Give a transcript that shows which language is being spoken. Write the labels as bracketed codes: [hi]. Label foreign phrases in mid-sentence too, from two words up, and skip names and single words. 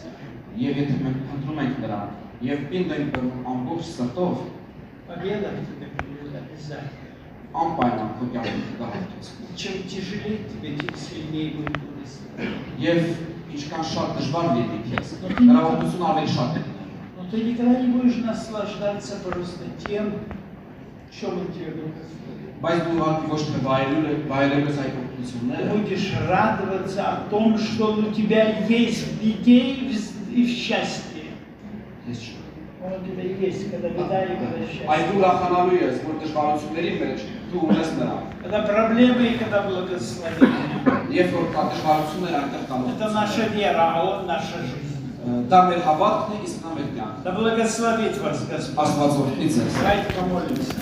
[hy] Եվ եթե մենք ընտրում ենք նրան, եւ պինդ ենք բռնում ամբողջ սրտով, [ru] победа к тебе придет обязательно. [hy] անպայման քո կյանքում կհաղթես։ [ru] Чем тяжелее тебе, тем сильнее будет благословение. [hy] Եվ ինչքան շատ դժվար լինի քեզ, նրա օգնությունը ավելի շատ է լինելու։ [ru] Но ты никогда не будешь наслаждаться просто тем, чем он тебе благословит. [hy] Բայց դու ուղղակի ոչ թե վայելելու այս [ru] Ты [hy] օգնությունները, [ru] будешь радоваться о том, что у тебя есть в беде и в счастье. [hy] ես չէ։ [ru] Он у тебя есть, когда беда и когда [hy] Այլ [ru] счастье. [hy] դու ուրախանալու ես, որ դժվարությունների մեջ դու ունես նրան։ [ru] Когда проблемы и когда благословение. [hy] Երբ որ կա դժվարություններ այնտեղ կան։ [ru] Это наша вера, а он наша жизнь. [hy] Դա մեր հավատքն է, իսկ նա մեր կյանքը։ [ru] Да благословит вас Господь. [hy] Աստված օրհնի ձեզ։ [ru] Давайте помолимся.